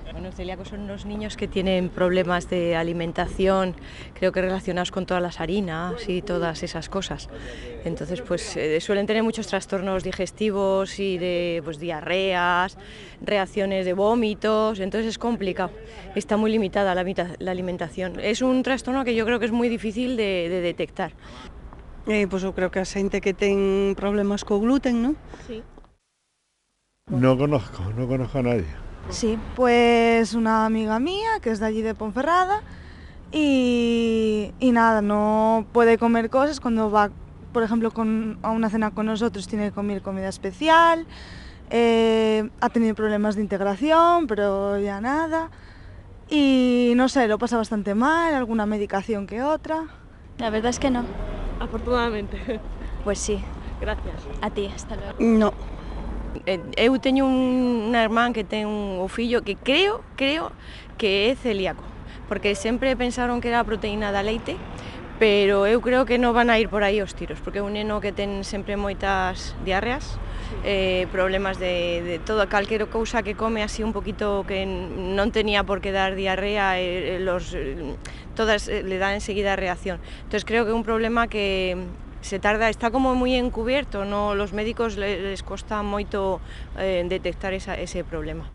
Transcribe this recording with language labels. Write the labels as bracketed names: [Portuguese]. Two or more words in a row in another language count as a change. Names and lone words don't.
[Spanish] Bueno, celíacos son unos niños que tienen problemas de alimentación, creo que relacionados con todas las harinas y todas esas cosas. Entonces, pues suelen tener muchos trastornos digestivos y de diarreas, reacciones de vómitos, entonces es complicado. Está muy limitada la alimentación. Es un trastorno que yo creo que es muy difícil de detectar. [Galician] Pois eu creo que a xente que ten problemas co gluten, ¿no? [Spanish] Sí. No conozco a nadie. Sí, pues una amiga mía que es de allí de Ponferrada y nada, no puede comer cosas cuando va, por ejemplo, a una cena con nosotros, tiene que comer comida especial, ha tenido problemas de integración, pero ya nada, y no sé, lo pasa bastante mal, alguna medicación que otra. La verdad es que no. Afortunadamente. Pues sí. Gracias. A ti, hasta luego. No. [Galician] Eu teño unha irmán que ten un fillo que creo que é celíaco, porque sempre pensaron que era a proteína da leite, pero eu creo que non van a ir por aí os tiros, porque é un neno que ten sempre moitas diarreas problemas de todo, calquera cousa que come así un poquito que non tenía por qué dar diarrea, [Spanish] todas le dan enseguida reacción. Entonces creo que es un problema que se tarda, está como muy encubierto, no, los médicos les cuesta moito detectar ese problema.